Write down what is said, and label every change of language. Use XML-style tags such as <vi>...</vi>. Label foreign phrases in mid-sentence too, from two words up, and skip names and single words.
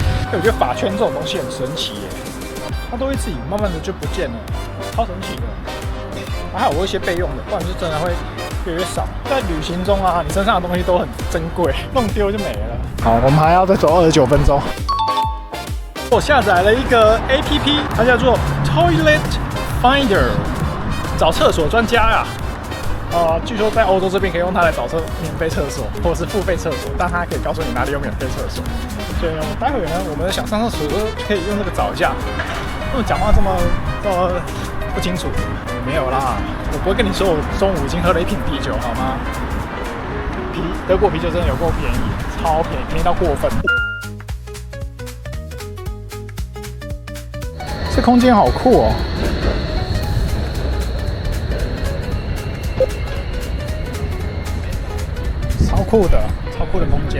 <zh>我覺得髮圈這種東西很神奇耶，它都會自己慢慢的就不見了，超神奇的。還好我有一些備用的，不然就真的會越來越少。在旅行中啊，你身上的東西都很珍貴，弄丟就沒了。好，我們還要再走29分鐘。我下載了一個 APP， 它叫做 Toilet Finder，找廁所專家呀。據說在歐洲這邊可以用它來找免費廁所，或者是付費廁所，但它可以告訴你哪裡有免費廁所。所以呢，待會呢，我們想上廁所就可以用這個找一下。為什麼講話這麼不清楚？沒有啦，我不會跟你說我中午已經喝了1瓶啤酒，好嗎？德國啤酒真的有夠便宜，超便宜，便宜到過分。這空間好酷哦！超酷的，超酷的空間。</zh>